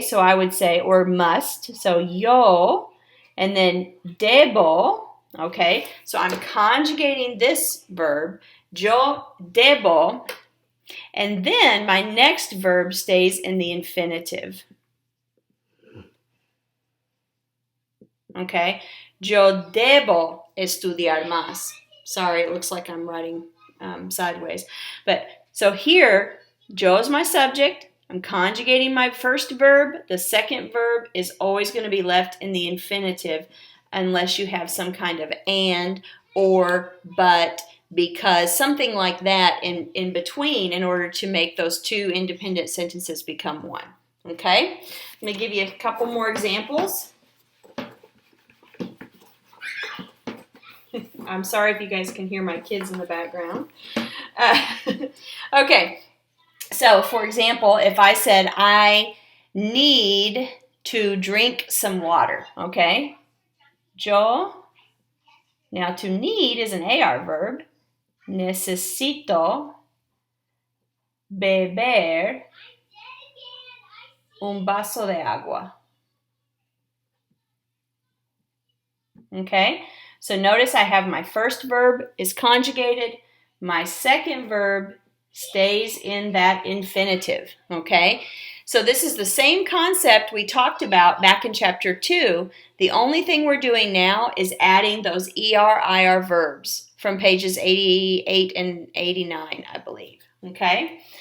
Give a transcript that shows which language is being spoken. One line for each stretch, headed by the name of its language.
English: So I would say, or must, so yo, and then debo, okay? So I'm conjugating this verb,
Spanish: yo debo,
English: and then my next verb stays in the infinitive. Okay,
Spanish: yo debo estudiar más.
English: Sorry, it looks like I'm writing sideways. But so here, yo is my subject. I'm conjugating my first verb. The second verb is always going to be left in the infinitive unless you have some kind of and, or, but, because, something like that in between in order to make those two independent sentences become one. Okay, let me give you a couple more examples. I'm sorry if you guys can hear my kids in the background. Okay, so for example, if I said I need to drink some water, okay? Yo, now to need is an AR verb.
Spanish: Necesito beber un vaso de agua.
English: Okay? So notice I have my first verb is conjugated. My second verb stays in that infinitive, okay? So this is the same concept we talked about back in chapter 2. The only thing we're doing now is adding those IR verbs from pages 88 and 89, I believe, okay?